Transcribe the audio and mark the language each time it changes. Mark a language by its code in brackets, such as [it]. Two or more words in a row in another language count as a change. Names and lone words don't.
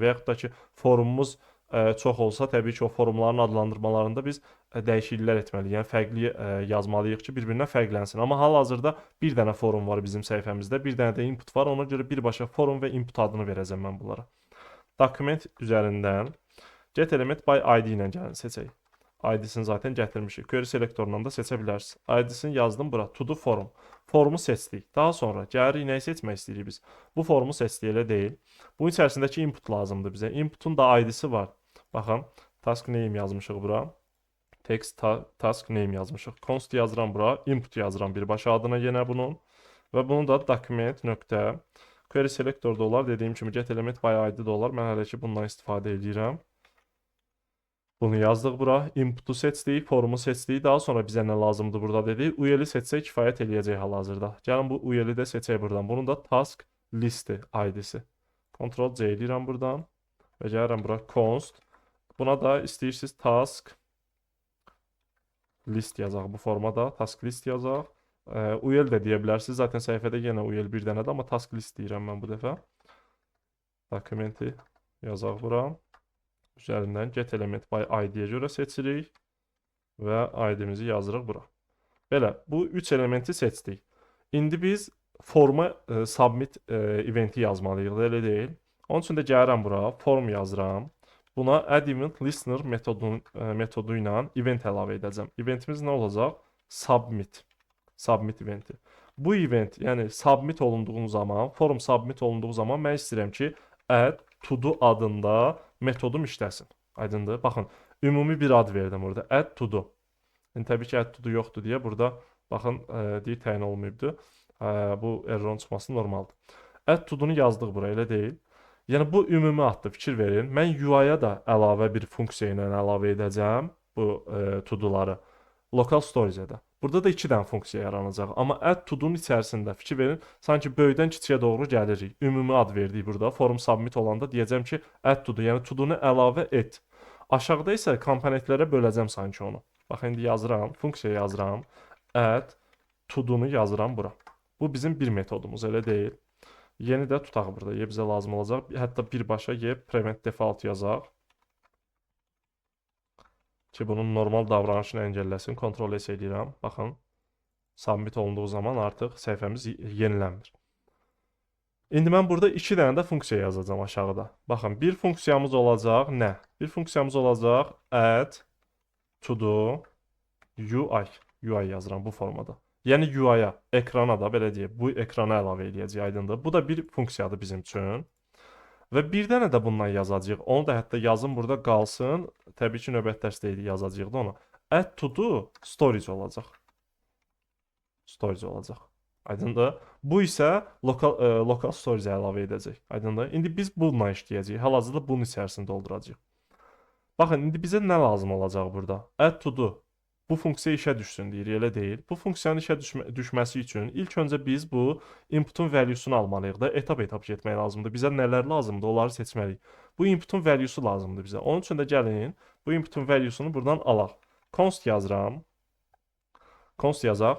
[az] Və yaxud da ki, forumumuz çox olsa, təbii ki, o forumların adlandırmalarında biz dəyişikliklər etməliyik. Yəni fərqli yazmalıyıq ki, bir-birindən fərqlənsin. Amma hal-hazırda bir dənə forum var bizim səhifəmizdə, bir dənə də input var. Ona görə birbaşa forum və input adını verəcəm mən bunlara. Document üzərindən [en] get element by ID [az] ilə gəlin seçək. ID-sini zaten gətirmişik. Query selektorundan da seçə bilərsiniz. ID-sini yazdım bura. [en] To-do form. [az] Formu seçdik. Daha sonra gəlirik nəyi seçmək istəyirik biz? Bu formu seçdik, elə deyil. Bunun içərisindəki input lazımdır bizə. Inputun da ID-si var. Baxın, [en] task name [az] yazmışıq bura. [en] Text task name [az] yazmışıq. Const yazıram bura. Input yazıram birbaşa adına yenə bunun. Və bunu da document nöqtə query selektorda olar. Dediyim kimi [en] get element by ID [az] də olar. Mən hələ ki bundan istifadə edirəm. Bunu yazdıq bura. Input'u seçdik, formu seçdik. Daha sonra bizə nə lazımdır burada dedik. UL-i seçsək kifayət eləyəcək hal-hazırda. Gəlin bu UL-i də seçək buradan. Bunun da [en] task listi [az] ID-si. Ctrl-C eləyirəm buradan. Və gəlirəm bura const. Buna da istəyirsiniz [en] task list [az] yazaq bu formada. [en] Task list [az] yazaq. UL də deyə bilərsiniz. Zaten səhifədə yenə UL bir dənədir, amma [en] task list [az] deyirəm mən bu dəfə. Dokumenti yazaq bura. Üzərindən [en] get element by ID- [az] yə görə seçirik və ID-mizi yazırıq bura. Belə, bu 3 elementi seçdik. İndi biz forma [en] submit eventi [az] yazmalıyıq, elə deyil. Onun üçün də gəlirəm bura, form yazıram. Buna [en] add event listener [az] metodu ilə event əlavə edəcəm. Eventimiz nə olacaq? Submit. [en] Submit eventi. [az] Bu event, yəni submit olunduğu zaman, form submit olunduğu zaman mən istəyirəm ki, [en] add to do [az] adında metodum işləsin. Aydındır? Baxın, ümumi bir ad verdim burada. [en] Add to do. [az] Yəni təbii ki, [en] add to do [az] yoxdur deyə burada baxın deyir təyin olmayıbdı. Bu errorun çıxması normaldır. [en] Add to do-nu [az] yazdıq bura, elə deyil. Yəni bu ümumi addır, fikir verin. Mən UI-ya da əlavə bir funksiya ilə əlavə edəcəm bu [en] to do-ları. Local storage-də. [az] Burada da 2 dənə funksiya yaranacaq. Amma [en] add to do-nun [az] içərisində fikir verin, sanki böyükdən kiçiyə doğru gəlirik. Ümumi ad verdik burada. Form submit olanda deyəcəm ki, [en] add to do, [az] yəni [en] to do-nu [az] əlavə et. Aşağıda isə komponentlərə böləcəm sanki onu. Bax, indi yazıram, funksiya yazıram, [en] add to do-nu [az] yazıram bura. Bu bizim bir metodumuz, elə deyil. Yeni də tutaq burada, bizə lazım olacaq. Hətta birbaşa [en] prevent default [az] yazaq. Ki, bunun normal davranışını əngəlləsin. Ctrl S edirəm. Baxın, submit olunduğu zaman artıq səhifəmiz yenilənmir. İndi mən burada 2 dənə də funksiya yazacağam aşağıda. Baxın, bir funksiyamız olacaq nə? Bir funksiyamız olacaq [en] add to do UI. [az] UI yazıram bu formada. Yəni UI-ya, ekrana da belə deyək, bu ekrana əlavə edəcəyik, aydındır. Bu da bir funksiyadır bizim üçün. Və bir dənə də bundan yazacağıq. Onu da hətta yazım burada qalsın. Təbii ki, növbət dərsdə yazacağıq da onu. [en] Add to do storage [az] olacaq. Storage olacaq. Aydındır. Bu isə [en] local storage-ə [az] əlavə edəcək. Aydındır. İndi biz bununla işləyəcəyik. Hal-hazırda bunun içərisini dolduracağıq. Baxın, indi bizə nə lazım olacaq burada? [en] Add to do. [az] Bu funksiya işə düşsün deyir, elə deyil. Bu funksiyanın işə düşməsi üçün ilk öncə biz bu inputun valuesunu almalıyıq da, etap-etap getmək lazımdır. Bizə nələr lazımdır, onları seçməliyik. Bu inputun valuesu lazımdır bizə. Onun üçün də gəlin, bu inputun valuesunu buradan alaq. Const yazıram. Const yazaq.